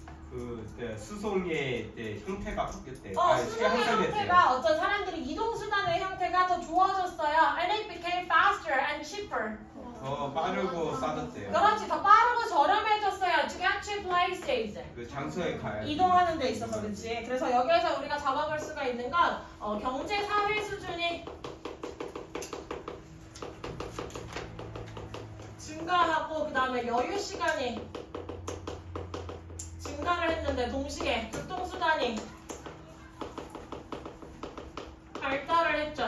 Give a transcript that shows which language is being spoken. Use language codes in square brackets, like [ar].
[ko] 그 수송의 때 형태가 바뀌었대. 수송의 형태가 어떤 사람들이 이동수단의 형태가 더 좋아졌어요. [en] And it became faster and cheaper. [ko] 더 빠르고 싸졌대요. 그렇지, 더 빠르고 저렴해졌어요. [en] To get to places. [ko] 그 장소에 가야 돼. 이동하는 데 있어서 그렇지. 그래서 여기에서 우리가 잡아볼 수가 있는 건 경제 사회 수준이 증가하고 그 다음에 여유 시간이 증가를 했는데 동시에 교통수단이 발달을 했죠.